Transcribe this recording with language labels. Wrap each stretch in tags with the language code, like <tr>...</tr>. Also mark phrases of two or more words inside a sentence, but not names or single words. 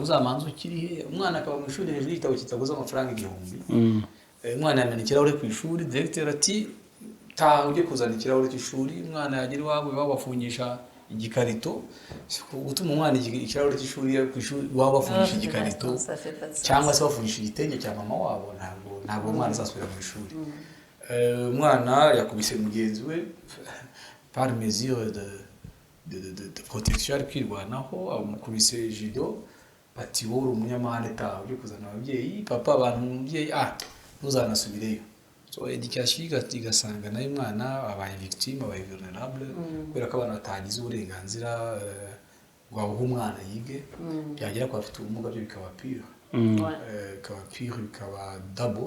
<rw>uzamanza ukirihe umwana akaba mu ishuri hejuru y'igitabo kitaguze amafaranga 1000 umwana yamena ikirahure ku ishuri directeur ati taha ujye kuzana ikirahure cy'ishuri umwana yagira iwabo babafungisha igikarito gutuma umwana ikirahure cy'ishuri ku ishuri waba bafungisha igikarito cyangwa se bafungisha igitenge cya mama wabo ntabwo umwana azasubira mu ishuri umwana yakubise mugenzi we</rw> <fr>par mesure de protection</fr> <rw>ari kwirwanaho amukubise judo bati wowe umunyamahane taha ujye kuzana ababyeyi papa abantu umubyeyi ntuzanasubireyo</rw> <en>so education</en> <rw>igasanga nayo umwana abaye victime abaye vulnerable kubera ko abantu batagize uburenganzira bw'aho umwana yige yagera kwa afite ubumuga byo bikaba pire bikaba double</rw>